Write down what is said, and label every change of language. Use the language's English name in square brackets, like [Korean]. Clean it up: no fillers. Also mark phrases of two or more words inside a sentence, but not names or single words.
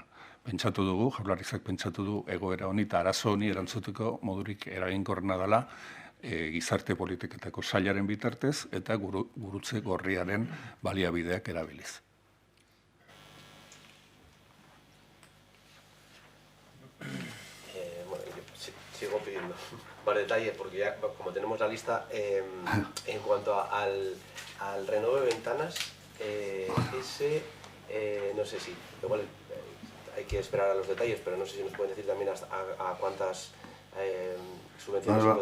[Basque] Pentsatu dugu, Jaurlaritzak pentsatu du egoera honi eta arazo honi erantzuteko modurik eraginkorrena dela gizarte politiketako sailaren bitartez eta gurutze gorriaren baliabideak erabiliz. [Spanish] Bueno, sigo pidiendo más detalles porque ya como tenemos la lista, en cuanto al renove ventanas, no sé si, igual hay que esperar a los detalles, pero no sé si nos pueden decir también a cuántas subvenciones se